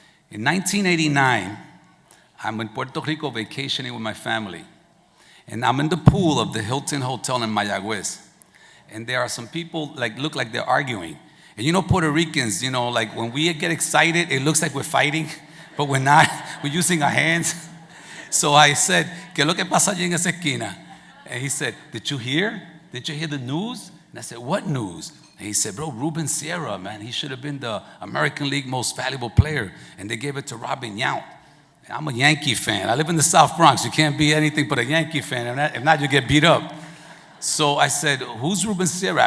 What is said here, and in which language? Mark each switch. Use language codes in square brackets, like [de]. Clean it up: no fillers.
[en] In 1989, I'm in Puerto Rico vacationing with my family. And I'm in the pool of the Hilton Hotel in Mayagüez. And there are some people look like they're arguing. And you know Puerto Ricans, like when we get excited, it looks like we're fighting, but we're not. We're using our hands. So I said, [es] ¿Qué es lo que pasa allí en esa esquina? [en] And he said, Did you hear? Did you hear the news? And I said, what news? And he said, bro, Ruben Sierra, man, he should have been the American League most valuable player. And they gave it to Robin Yount. And I'm a Yankee fan. I live in the South Bronx. You can't be anything but a Yankee fan. If not, you get beat up. So I said, who's Ruben Sierra?